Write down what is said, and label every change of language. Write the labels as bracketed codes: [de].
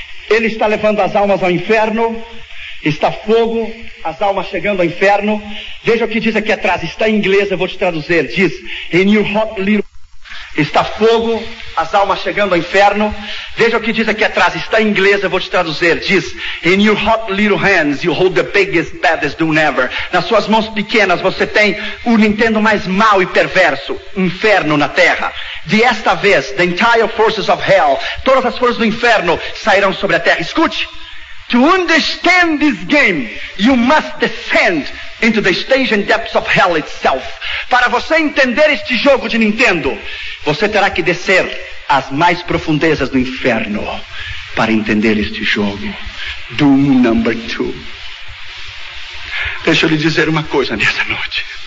[pt] Ele está levando as almas ao inferno. Está fogo, as almas chegando ao inferno. Veja o que diz aqui atrás. Está em inglês, eu vou te traduzir. Diz, [en] in your hot little... [pt] Está fogo, as almas chegando ao inferno. Veja o que diz aqui atrás. Está em inglês, eu vou te traduzir. Diz, [en] in your hot little hands you hold the biggest, baddest doom ever. [pt] Nas suas mãos pequenas você tem o Nintendo mais mau e perverso. Inferno na terra. Desta vez, [en] the entire forces of hell, [pt] todas as forças do inferno sairão sobre a terra. Escute. [en] To understand this game, you must descend into the stage and depths of hell itself. [pt] Para você entender este jogo de Nintendo, você terá que descer às mais profundezas do inferno para entender este jogo. Doom Number 2. Deixa eu lhe dizer uma coisa nessa noite.